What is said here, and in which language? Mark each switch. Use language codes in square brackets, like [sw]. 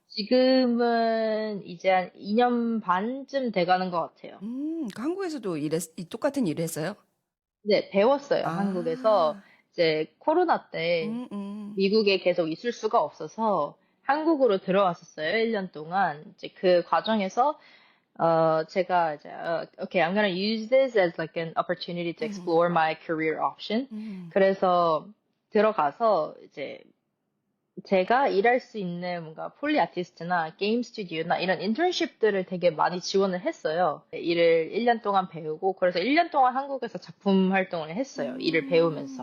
[ko] 지금은 이제 한 2년 반쯤 돼가는 것 같아요. 그 한국에서도 이 똑같은 일을 했어요? 네, 배웠어요. 한국에서 아, 이제 코로나 때 음, 음, 미국에 계속 있을 수가 없어서 한국으로 들어왔었어요. 1년 동안. 이제 그 과정에서 제가 이제 [en] okay, I'm gonna use this as like an opportunity to 음, explore my career option. 음, [ko] 그래서 들어가서 이제 제가 일할 수 있는 뭔가 폴리 아티스트나 게임 스튜디오나 이런 인턴십들을 되게 많이 지원을 했어요. 일을 1년 동안 배우고 그래서 1년 동안 한국에서 작품 활동을 했어요. 일을 배우면서.